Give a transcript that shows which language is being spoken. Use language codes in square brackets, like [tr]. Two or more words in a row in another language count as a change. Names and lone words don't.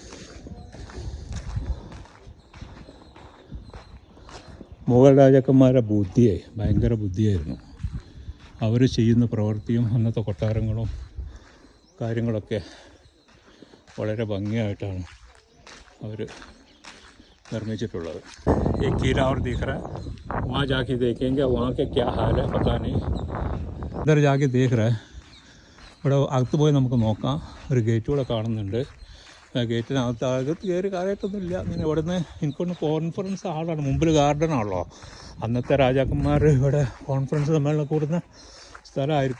[ml] മുഗൾ രാജാക്കന്മാരുടെ ഭയങ്കര ബുദ്ധിയായിരുന്നു. അവർ ചെയ്യുന്ന പ്രവൃത്തിയും അന്നത്തെ കൊട്ടാരങ്ങളും കാര്യങ്ങളൊക്കെ വളരെ ഭംഗിയായിട്ടാണ് അവർ നിർമ്മിച്ചിട്ടുള്ളത്. [hi] एक किला और दिख रहा है, वहाँ जाके देखेंगे वहाँ के क्या हाल है पता नहीं. इधर जाके देख रहा. [ml] ഇവിടെ അകത്ത് പോയി നമുക്ക് നോക്കാം. ഒരു ഗേറ്റ് കൂടെ കാണുന്നുണ്ട്. അകത്ത് കയറി കാര്യമായിട്ടൊന്നുമില്ല. അങ്ങനെ ഇവിടുന്ന് എനിക്കൊന്ന് കോൺഫറൻസ് ഹാളാണ്. മുമ്പിൽ ഗാർഡനാണല്ലോ. അന്നത്തെ രാജാക്കന്മാർ ഇവിടെ കോൺഫറൻസ് സമ്മേളനം കൂടുന്ന സ്ഥലമായിരിക്കും.